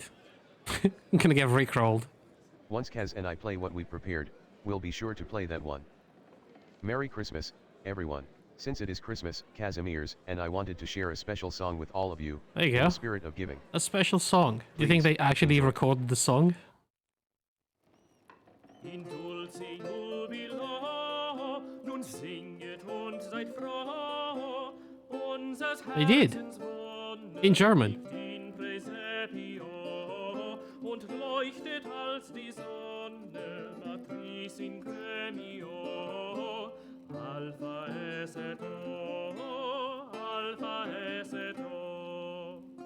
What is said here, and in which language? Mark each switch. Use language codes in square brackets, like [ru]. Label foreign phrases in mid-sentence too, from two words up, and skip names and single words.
[en] I'm gonna get rickrolled. Once Kaz and I play what we prepared, we'll be sure to play that one. Merry Christmas, everyone. Since it is Christmas, Casimir's, and I wanted to share a special song with all of you. There you in go. the spirit of giving. A special song. Do you think Please, they actually enjoy. recorded the song? [la] In dulce jubilo, [de] nun singet und seid froh, unsers [en] They did. [de] Herzens Wonne [en] In German. [de] liegt [la] in Praesepio [de] und leuchtet als die Sonne, [la] Matris in Gremio, Alpha es et O, Alpha es et O.